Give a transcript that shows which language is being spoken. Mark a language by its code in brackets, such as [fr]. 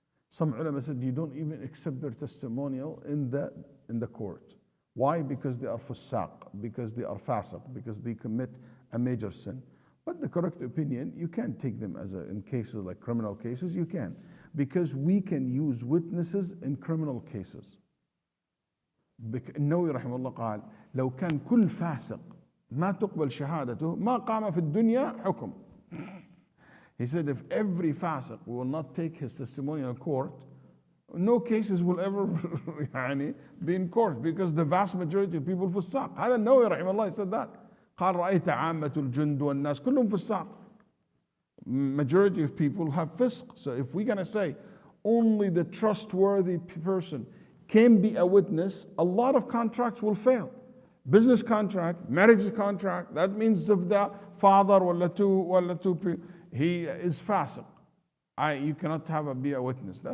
[en] Some ulama said you don't even accept their testimonial in the court. Why? Because they are fusaq, because they are fasiq, because they commit a major sin. But the correct opinion, you can take them in cases like criminal cases, you can. Because we can use witnesses in criminal cases. [ar] النووي رحمه الله قال لو كان كل فاسق ما تقبل شهادته ما قام في الدنيا حكم. [en] He said if every fasiq will not take his testimonial court, no cases will ever be in court, because the vast majority of people فساق. [ar] هذا النووي رحمه الله [en] said that. [ar] قال رأيت عامة الجند والناس كلهم فساق. [en] Majority of people have fisq. So if we're going to say only the trustworthy person can be a witness, a lot of contracts will fail. Business contract, marriage contract, that means if the father or two people, he is fasiq, you cannot be a witness.